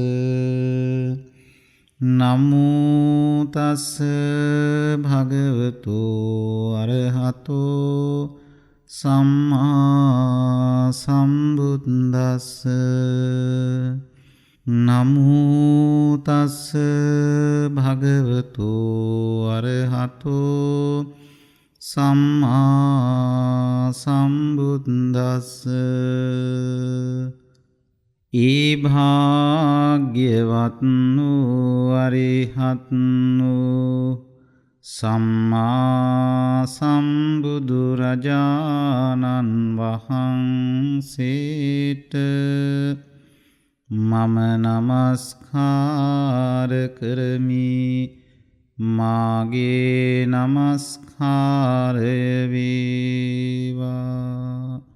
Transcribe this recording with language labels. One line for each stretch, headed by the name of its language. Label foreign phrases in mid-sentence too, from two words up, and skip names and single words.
Pali: නමෝ තස්ස භගවතෝ අරහතෝ සම්මා සම්බුද්දස්ස. නමෝ තස්ස භගවතෝ අරහතෝ සම්මා සම්බුද්දස්ස.
Sinhala: ඒ භාග්‍යවත් වූ අරිහත් වූ සම්මා සම්බුදුරජාණන් වහන්සේට මම නමස්කාර කරමි මාගේ නමස්කාරය වේවා.